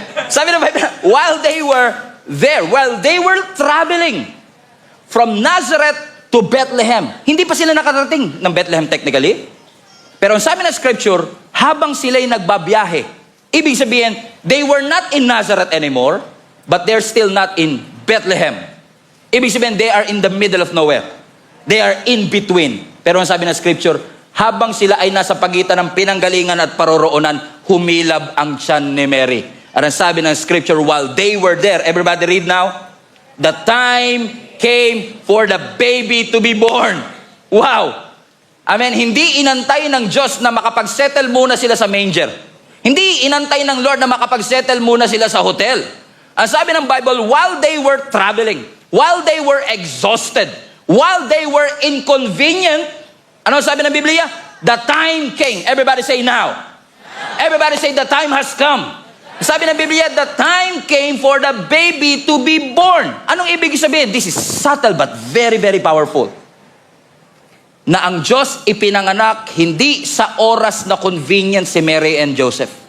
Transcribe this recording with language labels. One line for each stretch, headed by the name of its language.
Filipino: Sabi ng
English: Bible, while they were there, while they were traveling from Nazareth to Bethlehem.
Filipino: Hindi pa sila nakarating ng Bethlehem technically. Pero ang sabi ng scripture, habang sila'y nagbabiyahe, ibig sabihin,
English: they were not in Nazareth anymore, but they're still not in Bethlehem.
Filipino: Ibig sabihin,
English: they are in the middle of nowhere. They are in between.
Filipino: Pero ang sabi ng scripture, habang sila ay nasa pagitan ng pinanggalingan at paroroonan, humilab ang tiyan ni Mary. At ang sabi ng
English: scripture, while they were there, everybody read now, the time came for the baby to be born. Wow! Amen.
Filipino: Hindi inantay ng Diyos na makapag-settle muna sila sa manger. Hindi inantay ng Lord na makapag-settle muna sila sa hotel. Ang sabi ng
English: Bible, while they were traveling, while they were exhausted, while they were inconvenient,
Filipino: ano sabi ng Biblia?
English: The time came. Everybody say now. Everybody say the time has come.
Filipino: Sabi ng Biblia,
English: the time came for the baby to be born.
Filipino: Anong ibig sabihin?
English: This is subtle but very, very powerful.
Filipino: Na ang Diyos ipinanganak hindi sa oras na convenient si Mary and Joseph.